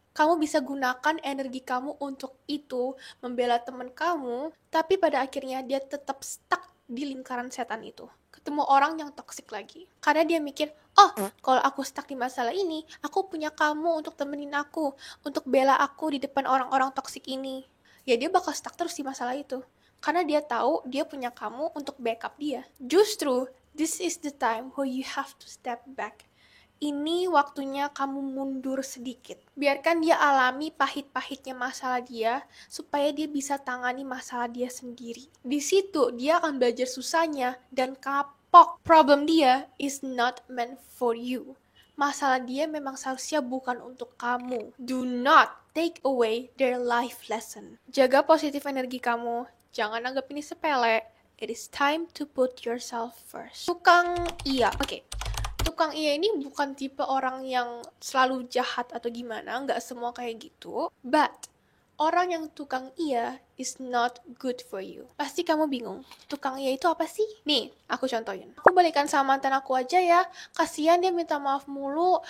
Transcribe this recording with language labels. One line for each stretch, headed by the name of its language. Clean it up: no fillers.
Indonesian: Kamu bisa gunakan energi kamu untuk itu, membela teman kamu, tapi pada akhirnya dia tetap stuck di lingkaran setan itu. Ketemu orang yang toxic lagi. Karena dia mikir, oh, kalau aku stuck di masalah ini, aku punya kamu untuk temenin aku, untuk bela aku di depan orang-orang toxic ini. Ya dia bakal stuck terus di masalah itu. Karena dia tahu dia punya kamu untuk backup dia. Justru,
English: this is the time where you have to step back.
Indonesian: Ini waktunya kamu mundur sedikit. Biarkan dia alami pahit-pahitnya masalah dia, supaya dia bisa tangani masalah dia sendiri. Di situ, dia akan belajar susahnya dan kapok.
English: Problem dia is not meant for you.
Indonesian: Masalah dia memang seharusnya bukan untuk kamu.
English: Do not take away their life lesson.
Indonesian: Jaga positif energi kamu. Jangan anggap ini sepele.
English: It is time to put yourself first.
Indonesian: Tukang iya. Oke. Tukang iya ini bukan tipe orang yang selalu jahat atau gimana. Nggak semua kayak gitu. But, orang yang tukang iya
English: is not good for you.
Indonesian: Pasti kamu bingung, tukang iya itu apa sih? Nih, aku contohin. Aku balikan sama mantan aku aja ya. Kasian dia minta maaf mulu.